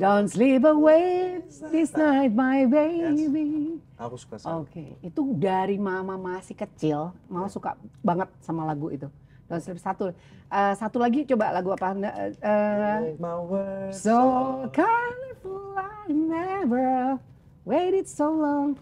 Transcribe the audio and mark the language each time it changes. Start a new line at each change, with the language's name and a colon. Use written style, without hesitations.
English: Don't sleep away this night my baby.
Indonesian: Aku suka sekali. Oke, itu dari mama masih kecil, mama suka banget sama lagu itu.
English: Don't sleep
Indonesian: satu lagi coba lagu apa?
English: Make my words So colorful I never waited so long.